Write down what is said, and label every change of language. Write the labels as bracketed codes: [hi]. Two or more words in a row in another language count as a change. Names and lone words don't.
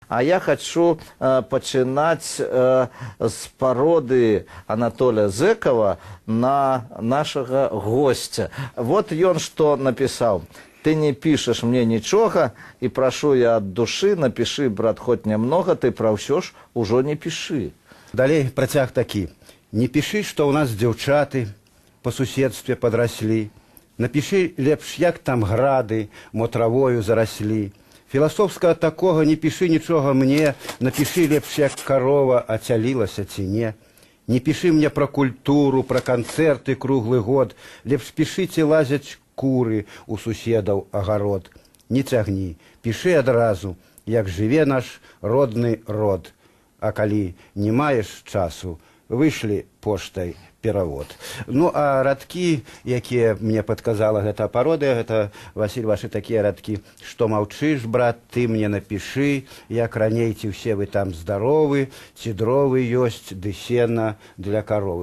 [be] А я хочу пачынаць з пароды Анатолия Зыкова на нашага гостя. Вот ён што напісаў. [ru] Ты не пишешь мне ничего, и прошу я от души, напиши, брат, хоть немного, ты про [be] ўсё ж ужо [ru] не пиши. [be] Далей працяг такі. [ru] Не пиши, что у нас дзяўчаты по суседстве подросли. [be] Напиши лепш, як там грады мо травою заросли. Філасофскага такого не пиши нічога мне, напиши лепш, як корова ацялілася ці не. [ru] Не пиши мне про культуру, про концерты круглый год, лепш пишите лазять куры [be] у суседаў агарод. Не цягні, пішы адразу, як жыве наш родны род. А калі не маеш часу, вышлі поштай перавод. Ну, а радкі, якія мне падказала гэта пародыя, гэта, Васіль, вашы такія радкі, што маўчыш, брат, ты мне напішы, як раней, ці ўсе вы там здаровы, ці дровы ёсць, ды сена для каровы.